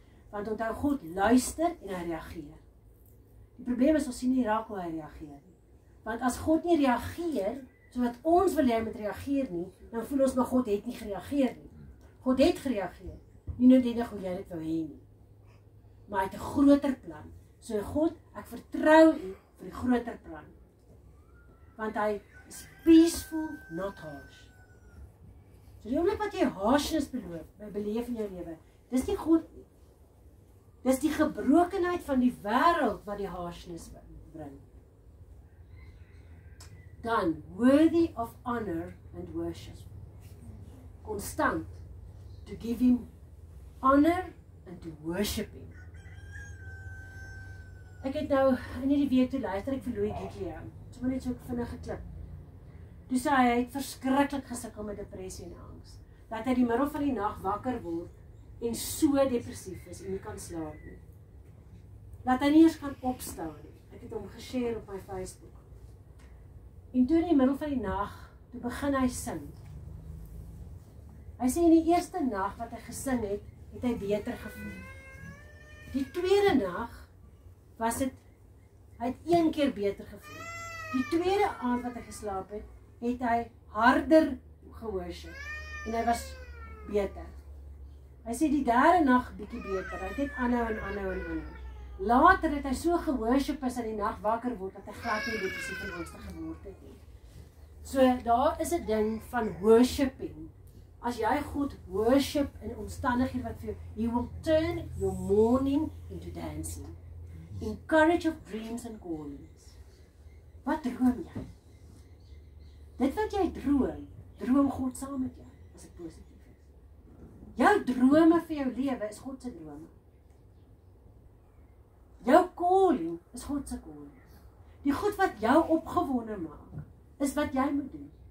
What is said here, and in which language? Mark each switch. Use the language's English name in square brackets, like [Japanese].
[Afrikaans] Want onthou, God luister en hy reageer. Die probleem is ons sien nie raak hoe hy reageer nie. Want as God nie reageer so wat ons wil hê hy moet reageer nie, dan voel ons maar God het nie gereageer nie. God het gereageer, nie noodwendig hoe jy dit wou hê nie. Maar hy het 'n groter plan. So God, ek vertrou u vir die groter plan. Want hy [English] is peaceful, not harsh. [Afrikaans] So die oomblik wat jy harshness beleef in jou lewe, dis nie God nie. Dis die gebrokenheid van die wêreld wat die harshness bring. [English] Dan, worthy of honor and worship. Constant, to give him honor and to worship him. [Afrikaans] Ek het nou in hierdie week toe luister ek vir Louis Giglio. Sommer net so vinnig geklip. Toe sê hy het verskriklik gesukkel met depressie en angs. Dat hy die middel van die nag wakker word en so depressief is en nie kan slaap nie. Dat hy nie eens kan opstaan nie. Ek het hom geshare op my Facebook. En toe in die middel van die nag, toe begin hy sing. Hy sê in die eerste nag wat hy gesing het, het hy beter gevoel. Die tweede nag was dit, hy het 1 keer beter gevoel. Die tweede aand wat hy geslaap het, het hy harder geworship en hy was beter. Hy sê die derde nag bietjie beter, hy het net aanhou. Later het hy so geworship as hy die nag wakker word, dat hy glad nie depressief en angstig geword het nie. So daar is 'n ding van worshiping. As jy God worship in omstandighede wat vir jou, [English] he will turn your mourning into dancing. In courage of dreams and callings. [Afrikaans] Wat droom jy? Dit wat jy droom God saam met jou, as dit positief is. Jou drome vir jou lewe is God se drome. Jou calling is God se calling. Die goed wat jou opgewonde maak, is wat jy moet doen.